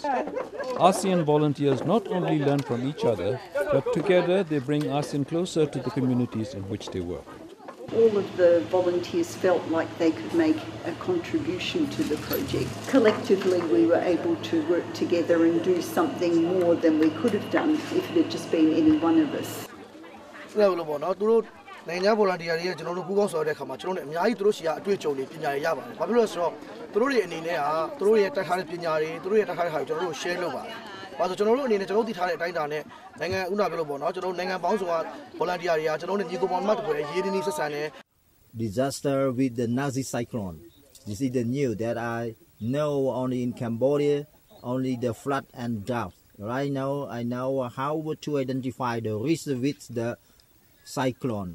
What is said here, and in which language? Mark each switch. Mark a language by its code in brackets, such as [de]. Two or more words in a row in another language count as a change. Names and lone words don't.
[en] ASEAN volunteers not only learn from each other, but together they bring ASEAN closer to the communities in which they work. All of the volunteers felt like they could make a contribution to the project. Collectively, we were able to work together and do something more than we could have done if it had just been any one of us. [my] နိုင်ငံဗော်လန်တီယာတွေကျွန်တော်တို့ပူးပေါင်းဆောင်တဲ့အခါမှာကျွန်တော်တို့အများကြီးသူတို့ရှိရအတွေ့အကြုံတွေပညာတွေရပါတယ်။ဘာဖြစ်လို့လဲဆိုတော့သူတို့တွေအနေနဲ့ဟာသူတို့ရဲ့တက်ထားတဲ့ပညာတွေသူတို့ရဲ့တက်ထားတဲ့ဟာကိုကျွန်တော်တို့ share လုပ်ပါတယ်။ဘာလို့ကျွန်တော်တို့အနေနဲ့ကျွန်တော်တို့သိထားတဲ့အတိုင်းအတာနဲ့နိုင်ငံဥနာပြောလို့ပေါ့နော်ကျွန်တော်တို့နိုင်ငံပေါင်းစုံကဗော်လန်တီယာတွေကကျွန်တော်တို့ညီကိုမောင်မတ်တွေရေးရင်းနှီးဆက်ဆံတဲ့ [en] disaster with the Nazi cyclone. This is the news that I know only in Cambodia, only the flood and drought. Right now I know how to identify the risk with the cyclone.